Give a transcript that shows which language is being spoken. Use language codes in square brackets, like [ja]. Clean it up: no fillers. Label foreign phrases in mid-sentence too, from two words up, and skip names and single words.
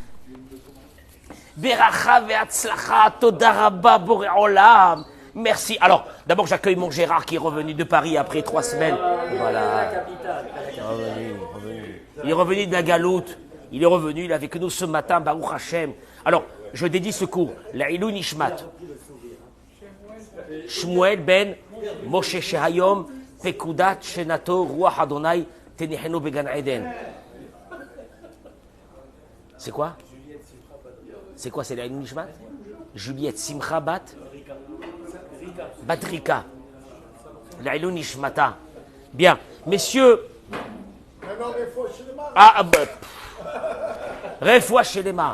[he] ברכה והצלחה, תודה רבה בורא עולם. [fr] Merci. Alors, d'abord, j'accueille mon Gérard qui est revenu de Paris après 3 semaines. Voilà. Il est revenu de la Galoute. Il est revenu, il est avec nous ce matin, [he] ברוך השם. [fr] Alors, je dédie ce cours. [he] לעילוי נשמת. שמואל בן משה שהיום, פקודת שנתו, רוח ה', תניחנו בגן עדן. [fr] C'est quoi? C'est quoi? C'est [he] לעילוי נשמת? [fr] Juliette Simcha Bat Batrika. [he] לעילוי נשמתה. [fr] Bien. Messieurs. [he] Ah, רפואה שלמה.